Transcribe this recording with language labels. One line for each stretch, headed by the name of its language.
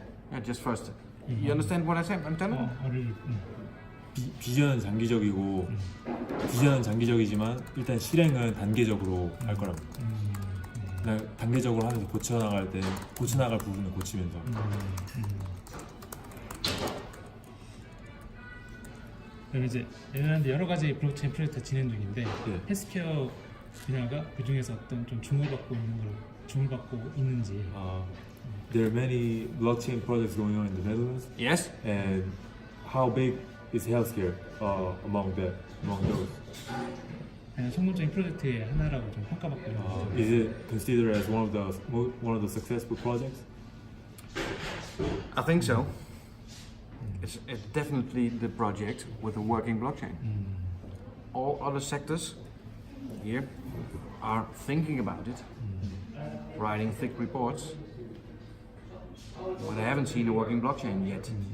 English: Yeah, just first. You understand what I'm telling?
Korean: 비전은 장기적이고 비전은 장기적이지만 일단 실행은 단계적으로 할 거랍니다. 단계적으로 하면서 고쳐나갈 부분을 고치면서. 그럼 이제 네덜란드 여러 가지 블록체인 프로젝트 진행 중인데 예. 헬스케어 분야가 그 중에서 어떤 좀 주목받고 있는지.
English: There are many blockchain projects going on in the Netherlands. Yes. And how big is healthcare among those?
Korean: 성공적인 프로젝트의 하나라고 좀 평가받고 있는 거죠.
English: Is it considered as one of the successful projects? I think so. It's definitely the project with a working blockchain. All other sectors here are thinking about it, writing thick reports, but I haven't seen a working blockchain yet.